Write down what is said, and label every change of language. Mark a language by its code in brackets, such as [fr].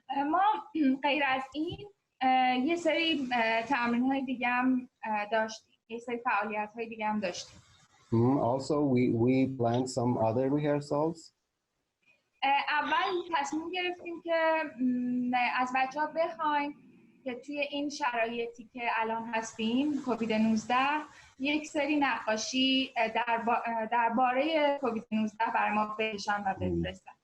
[fa] ما غیر از این یه سری تمرین‌های دیگه هم داشتیم، یه سری فعالیت‌های دیگه هم داشتیم. [en] Also we planned some other rehearsals. [fa] اول تصمیم گرفتیم که از بچه‌ها بخوایم که توی این شرایطی که الان هستیم کووید 19 یک سری نقاشی درباره کووید 19 برای ما بکشن و بفرستن.